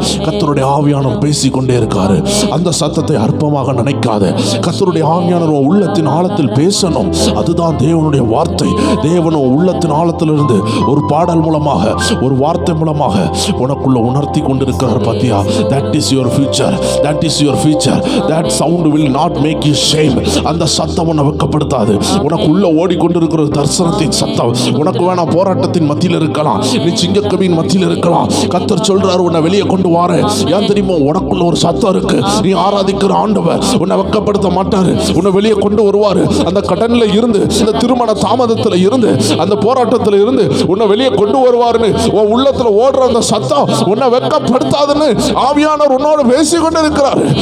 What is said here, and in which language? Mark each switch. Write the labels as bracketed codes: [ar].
[ta] கர்த்தருடைய ஆவியானவர் பேசிக்கொண்டே இருக்காரு. அந்த சத்தத்தை அற்பமாக நினைக்காத. கர்த்தருடைய ஆவியானவர் உள்ளத்தின் ஆழத்தில் பேசணும். அதுதான் தேவனுடைய வார்த்தை. தேவன் உள்ளத்தின் ஆழத்திலிருந்து ஒரு பாடல் மூலமாக, ஒரு வார்த்தை மூலமாக உனக்குள்ள உணர்த்தி கொண்டிருக்கிறார். பாத்தியா? [en] That is your future. That is your future. That sound will not make you shame. [ta] அந்த சத்தம் உன்னை வெட்கப்படுத்தாது. உனக்கு உள்ள ஓடிக்கொண்டிருக்கிற தரிசனத்தின் சத்தம் உனக்கு வேணாம். போராட்டத்தின் மத்தியில் இருக்கலாம், நீ சிங்கக்கவியின் மத்தியில் இருக்கலாம். கர்த்தர் சொல்றாரு, உன்னை வெளியே கொண்டு வாரேன். ஏன் தெரியுமா? உனக்குள்ள ஒரு சத்தம் இருக்கு. நீ ஆராதிக்கிற ஆண்டவர் உன்னை வெட்கப்படுத்த மாட்டாரு. உன்னை வெளியே கொண்டு வருவாரு. அந்த கடனில் இருந்து, இந்த திருமண தாமதத்தில் இருந்து, அந்த போராட்டத்தில் இருந்து உன்னை வெளியே கொண்டு வருவாருன்னு உன் உள்ளத்துல ஓடுற அந்த சத்தம் உன்னை வெட்கப்படுத்தாதுன்னு ஆவியானவர் உன்னோடு பேசிக்கொண்டு இருக்கிறார்.